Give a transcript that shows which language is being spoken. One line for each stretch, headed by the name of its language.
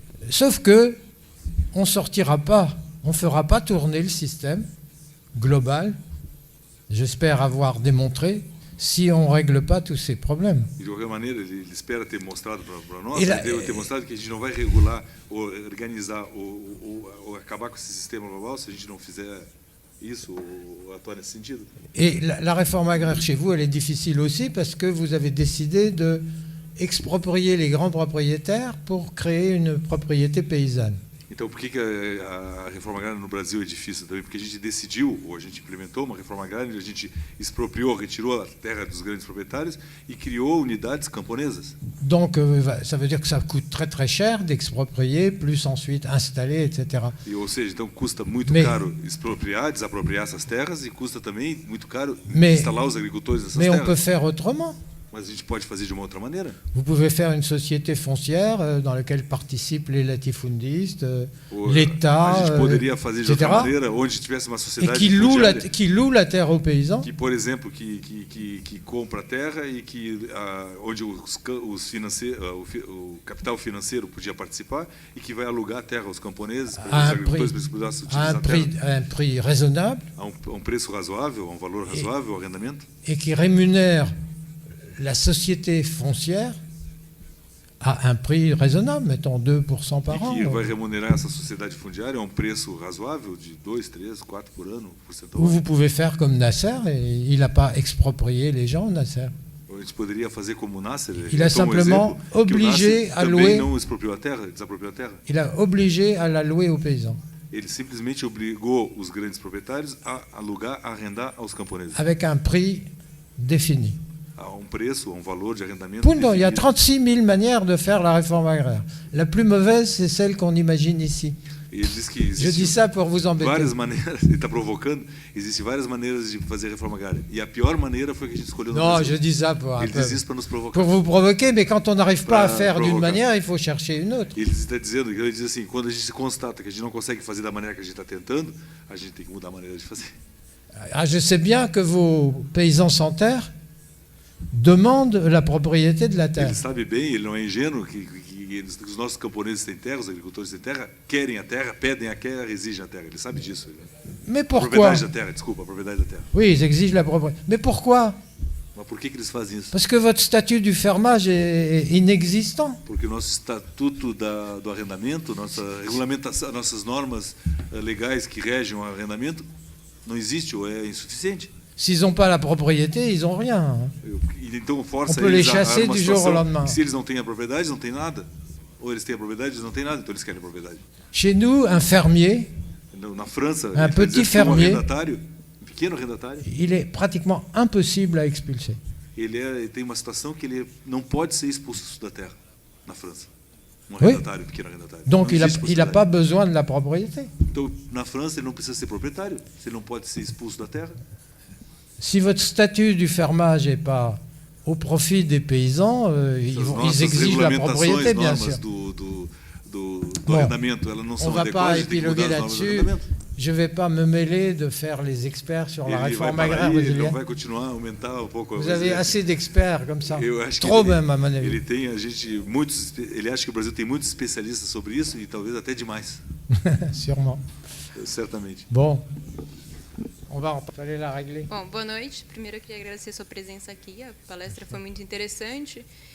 French: Sauf que on sortira pas, on fera pas tourner le système global. J'espère avoir démontré si on règle pas tous ces problèmes.
Portuguese: De qualquer maneira, ele espera ter mostrado para nós, ter mostrado que a gente não vai regular ou organizar ou acabar com esse sistema global se a gente não fizer isso ou atuar nesse sentido.
French: Et la réforme agraire chez vous, elle est difficile aussi parce que vous avez décidé de exproprier les grands propriétaires pour créer une propriété paysanne.
Portuguese: Então, por que a reforma agrária no Brasil é difícil também? Porque a gente decidiu, ou a gente implementou uma reforma agrária, a gente expropriou, retirou a terra dos grandes proprietários e criou unidades camponesas.
French: Donc, ça veut dire que ça coûte très très cher d'exproprier, plus ensuite installer, etc.
Portuguese: Ou seja, então custa muito caro expropriar, desapropriar essas terras e custa também muito caro instalar os agricultores nessas terras.
French: Mais on peut faire autrement.
Portuguese: Mas a gente pode fazer de uma outra maneira.
French: Vous pouvez faire une société foncière dans laquelle participent les latifundistes, l'État,
Portuguese: a gente poderia fazer de outra maneira, onde tivesse uma sociedade
French: qui loue la terre aux paysans.
Portuguese: Que, por exemplo, que compra a terra e que onde o capital financeiro podia participar e que vai alugar a terra aos camponeses para os agricultores para eles pudessem utilizar a terra.
French: À un prix raisonnable.
Portuguese: A um preço razoável, a um valor razoável, o arrendamento.
French: Et qui rémunère la société foncière à un prix raisonnable, mettons 2% par an.
Portuguese: E que vai remunerar essa sociedade fundiária a um preço razoável de 2, 3, 4 por ano, porcentagem.
French: Ou vous pouvez faire comme Nasser, et il n'a pas exproprié les gens, Nasser.
Portuguese: A gente poderia fazer como o Nasser.
French: Il a simplement obligé à louer.
Portuguese: Não expropriou a terra, desapropriou a terra.
French: Il a obligé à la louer aux paysans.
Portuguese: Ele simplesmente obrigou os grandes proprietários a alugar, a arrendar aos camponeses.
French: Avec un prix défini.
Portuguese: A um preço, a um valor de arrendamento.
French: Il y a 36 000 manières de faire la réforme agraire. La plus mauvaise, c'est celle qu'on imagine ici. Je dis ça pour vous embêter.
Portuguese: Várias maneiras, ele está provocando, existem várias maneiras de fazer a reforma agrária. E a pior maneira foi que a gente escolheu no Brasil.
French: Je dis ça pour
Portuguese: ele diz isso para nos provocar.
French: Pour vous provoquer, mais quand on n'arrive pas à faire d'une manière, il faut chercher une autre.
Portuguese: Ele está dizendo, ele diz assim, quando a gente constata que a gente não consegue fazer da maneira que a gente está tentando, a gente tem que mudar a maneira de fazer.
French: Je sais bien que vos paysans sans terre demande la propriété de la terre.
Portuguese: Ele sabe bem, ele não é ingênuo, que os nossos camponeses têm terra, os agricultores têm terra, querem a terra, pedem a terra, exigem a terra. Ele sabe disso.
French: Mais pourquoi?
Portuguese: A propriedade da terra, desculpa, a propriedade da terra.
French: Oui, ils exigent la propriété. Mais pourquoi?
Portuguese: Mas por que eles fazem isso?
French: Parce que votre statut du fermage est inexistant.
Portuguese: Porque o nosso estatuto do arrendamento, nossa regulamentação, nossas normas legais que regem o arrendamento, não existe ou é insuficiente.
French: S'ils n'ont pas la propriété, ils n'ont rien.
Portuguese: Então, força
French: on peut les chasser du jour au lendemain.
Portuguese: Se eles não têm a propriedade, não têm nada. Ou eles têm a propriedade, eles não têm nada, então eles querem a propriedade.
French: Chez nous, un fermier,
Portuguese: na França,
French: un petit fermier,
Portuguese: pequeno arrendatário,
French: il est pratiquement impossible à expulser.
Portuguese: Ele tem uma situação que ele não pode ser expulso da terra na França. Arrendatário, pequeno arrendatário.
French: Donc il n'a pas besoin de la propriété.
Portuguese: Então, na França, ele não precisa ser proprietário, se ele não pode ser expulso da terra.
French: Si votre statut du fermage n'est pas au profit des paysans, ils exigent la propriété, bien sûr. Bon, on ne va pas épiloguer là-dessus. Je ne vais pas me mêler de faire les experts sur la réforme agraire brésilienne. Vous avez assez d'experts comme ça. Trop même, à mon avis.
Portuguese: Ele acha que o Brasil tem muitos especialistas sobre isso e talvez até demais.
French: Sûrement.
Portuguese: Certamente.
French: Bon. On va aller la régler.
Portuguese: Bom, boa noite. Primeiro eu queria agradecer a sua presença aqui. A palestra foi muito interessante.